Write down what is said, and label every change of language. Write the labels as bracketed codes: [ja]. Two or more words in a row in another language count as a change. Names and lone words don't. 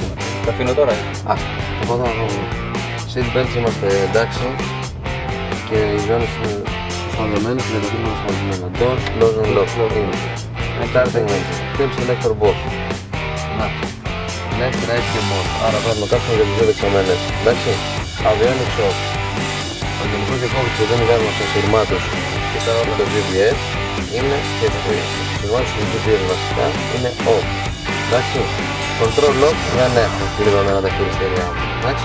[el] Τα αφήνω τώρα. Οπότε [en] seat belts [el] είμαστε εντάξει και οι ζώνες είναι σφαλωμένες και τα τύπα είναι σφαλωμένα. [en] Door, close and lock, starting engine, fuel selector box, left, right και mode, [el] άρα παίρνω κάποιον για τις δύο δεξαμένες, εντάξει. [en] Avionics off. [el] Ο γενικός διακόπτης που δεν βγάζουμε στα σειρμάτους και τα όλα το GPS είναι και τα σειρμάτους του GPS βασικά είναι off. Εντάξει. [en] Control lock [el] δεν έχω πληρωμένα τα χειριστήριά μου. Εντάξει.